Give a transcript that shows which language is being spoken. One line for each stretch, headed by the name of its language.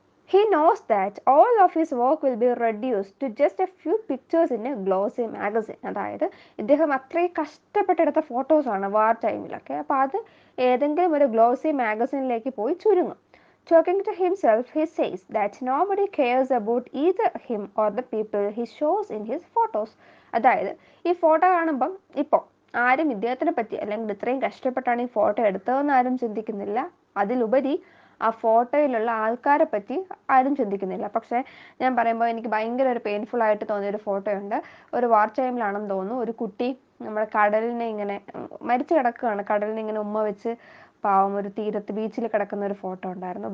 English: He knows that all of his work will be reduced to just a few pictures in a glossy magazine.
Malayalam: അതായത് ഇദ്ദേഹം അത്രയും കഷ്ടപ്പെട്ടെടുത്ത ഫോട്ടോസാണ് വാർ ടൈമിലൊക്കെ. അപ്പോൾ അത് ഏതെങ്കിലും ഒരു ഗ്ലോസി മാഗസിനിലേക്ക് പോയി ചുരുങ്ങും.
English: Talking to himself, he says that nobody cares about either him or the people he shows in his photos.
Malayalam: അതായത് ഈ ഫോട്ടോ കാണുമ്പം ഇപ്പോൾ ആരും ഇദ്ദേഹത്തിനെ പറ്റി അല്ലെങ്കിൽ ഇത്രയും കഷ്ടപ്പെട്ടാണ് ഈ ഫോട്ടോ എടുത്തതെന്ന് ആരും ചിന്തിക്കുന്നില്ല. അതിലുപരി ആ ഫോട്ടോയിലുള്ള ആൾക്കാരെ പറ്റി ആരും ചിന്തിക്കുന്നില്ല. പക്ഷേ ഞാൻ പറയുമ്പോൾ എനിക്ക് ഭയങ്കര ഒരു പെയിൻഫുൾ ആയിട്ട് തോന്നിയൊരു ഫോട്ടോ ഉണ്ട്. ഒരു വാർ ടൈമിലാണെന്ന് തോന്നുന്നു. ഒരു കുട്ടി നമ്മുടെ കടലിനെ ഇങ്ങനെ മരിച്ചു കിടക്കുകയാണ്, കടലിനെ ഇങ്ങനെ ഉമ്മ വെച്ച് പാവം ഒരു തീരത്ത് ബീച്ചിൽ കിടക്കുന്ന ഒരു ഫോട്ടോ ഉണ്ടായിരുന്നു.